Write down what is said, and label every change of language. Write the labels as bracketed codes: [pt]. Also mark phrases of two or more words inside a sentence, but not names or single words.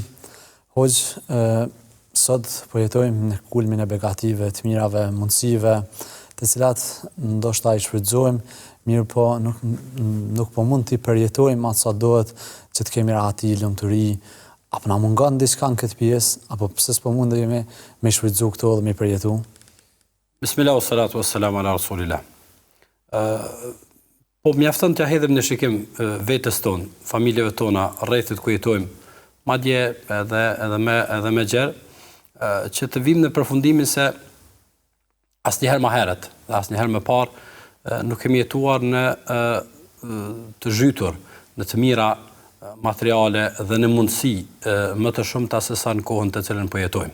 [sq] Hoxh, sot po jetojmë në kulmin e begative, të mirave, mundësive, të cilat ndoshta i shfrytëzojmë, mirë po nuk po mund t'i përjetojmë atë sa duhet që të kemi rahati, lumturi. Apo na mungon diçka në këtë pjesë, apo pse s'po mundemi me shfrytëzu këto dhe me përjetu? [ar] بسم الله والصلاة والسلام على رسول الله. [sq] Po mjafton t'ja hedhim në shikim vetës tonë, familjeve tona, rrethet ku jetojmë, madje edhe me gjerë, që të vim në përfundimin se asnjëherë më herët, dhe asnjëherë më parë nuk kemi jetuar në të zhytur, në të mira materiale dhe në mundësi më të shumta se sa në kohën të cilën po jetojmë.